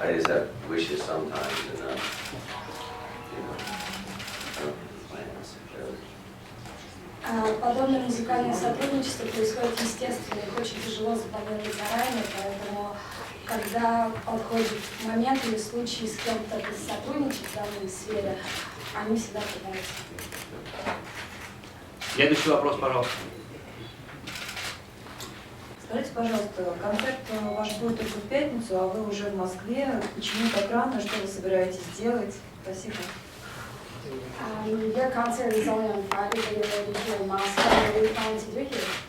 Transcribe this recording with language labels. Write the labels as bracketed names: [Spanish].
[English] I just have wishes sometimes, and I don't plan necessarily. [Russian] Подобное музыкальное сотрудничество происходит естественно, их очень тяжело запланировать заранее, поэтому когда подходит момент или случай с кем-то сотрудничать в данной сфере, они всегда пытаются. Следующий вопрос, пожалуйста. Скажите, пожалуйста, концерт ваш будет только в пятницу, а вы уже в Москве. Почему так рано? Что вы собираетесь делать? Спасибо. [English] Your concert is only on Friday, but you're already here in Moscow. What are you planning to do here?